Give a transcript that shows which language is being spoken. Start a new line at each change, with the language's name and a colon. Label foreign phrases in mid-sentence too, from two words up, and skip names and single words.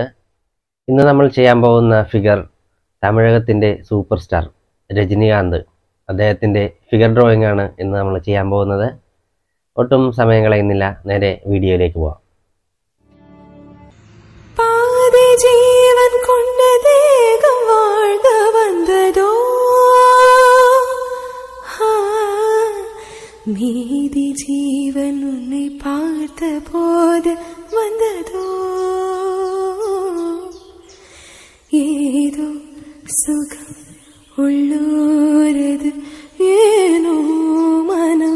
Malayalam: ഇന്ന് നമ്മൾ ചെയ്യാൻ പോകുന്ന ഫിഗർ തമിഴകത്തിൻ്റെ സൂപ്പർ സ്റ്റാർ രജനികാന്ത് അദ്ദേഹത്തിൻ്റെ ഫിഗർ ഡ്രോയിങ് ആണ് ഇന്ന് നമ്മൾ ചെയ്യാൻ പോകുന്നത്. ഒട്ടും സമയം കളയുന്നില്ല, നേരെ വീഡിയോയിലേക്ക് പോവാം.
Tamil: ஜீவன் கொண்ட தேகம் வாழ்க வந்ததோ, மீதி ஜீவன் உன்னை பார்த்த போது வந்ததோ, ஏதோ சுகம் உள்ளூரது, ஏனோ மனம்